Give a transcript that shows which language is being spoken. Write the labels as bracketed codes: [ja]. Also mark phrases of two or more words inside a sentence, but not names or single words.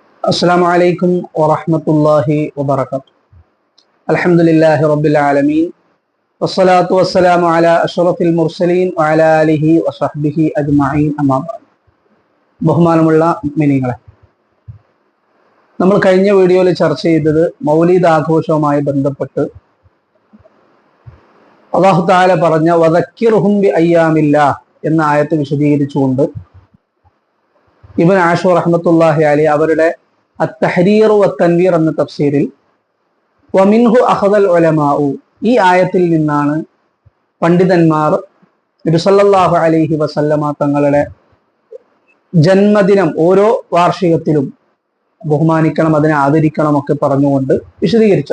[ar] السلام عليكم ورحمة الله وبركاته. الحمد لله رب العالمين والصلاة والسلام على أشرف المرسلين وعلى آله وصحبه أجمعين أما بعد. [ml] ബഹുമാനമുള്ള മുഅ്മിനീങ്ങളെ, നമ്മൾ കഴിഞ്ഞ വീഡിയോയിൽ ചർച്ച ചെയ്തത് മൗലിദ് ആഘോഷവുമായി ബന്ധപ്പെട്ട് [ar] الله تعالى [ml] പറഞ്ഞ [ar] وذكرهم بأيام الله [ml] എന്ന ആയത്ത് വിശദീകരിച്ചുകൊണ്ട് ഇബ്നു ആഷൂർ [ar] رحمة الله عليه [ml] അവരുടെ അത്തഹരീർ വത്തൻവീർ എന്ന തഫ്സീറിൽ [ar] ومنه أخذ العلماء, [ml] ഈ ആയത്തിൽ നിന്നാണ് പണ്ഡിതന്മാർ നബി [ar] صلى الله عليه وسلم [ml] തങ്ങളുടെ ജന്മദിനം ഓരോ വാർഷികത്തിലും ബഹുമാനിക്കണം, അതിനെ ആദരിക്കണം ഒക്കെ പറഞ്ഞുകൊണ്ട് വിശദീകരിച്ചത്.